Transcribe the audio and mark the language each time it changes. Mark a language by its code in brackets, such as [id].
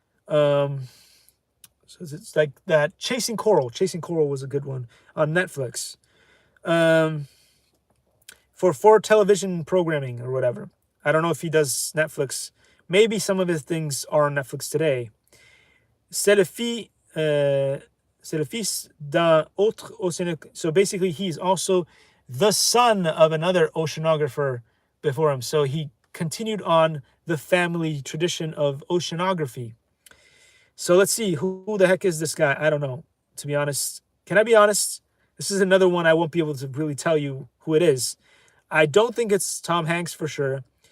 [en] So it's like that. Chasing Coral was a good one on Netflix. For television programming or whatever. I don't know if he does Netflix. Maybe some of his things are on Netflix today. [fr] C'est le fils d'un autre océanographe. [en] So basically, he's also the son of another oceanographer before him. So he continued on the family tradition of oceanography. So let's see, who the heck is this guy? I don't know, to be honest. Can I be honest? This is another one I won't be able to really tell you who it is. I don't think it's Tom Hanks for sure.